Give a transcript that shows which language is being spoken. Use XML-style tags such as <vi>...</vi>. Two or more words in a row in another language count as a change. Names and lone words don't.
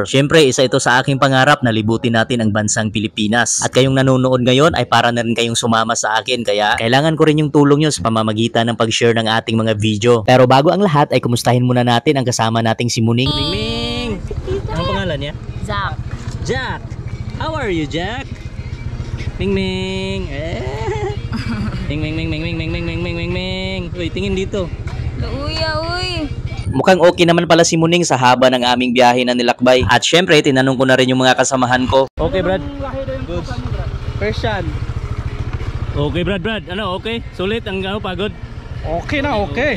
<tl>Syempre, isa ito sa aking pangarap na libutin natin ang bansang Pilipinas. At kayong nanonood ngayon ay para na rin kayong sumama sa akin, kaya kailangan ko rin yung tulong nyo sa pamamagitan ng pag-share ng ating mga video. Pero bago ang lahat ay kumustahin muna natin ang kasama nating si Muning. Ming! Anong pangalan niya? Jack.</tl> <en>Jack! How are you, Jack?</en> <tl>Ming Ming! Ming Ming Ming Ming Ming Ming Ming Ming Ming Ming Ming! Uy, tingin dito. Luya, uy. Mukhang okay naman pala si Muning sa haba ng aming biyahe na nilakbay. At syempre, tinanong ko na rin yung mga kasamahan ko. Okay, Brad?</tl> <en>Good. Persian.</en> <tl>Okay, Brad. Ano, okay? Sulit ang pagod? Okay na, okay.</tl>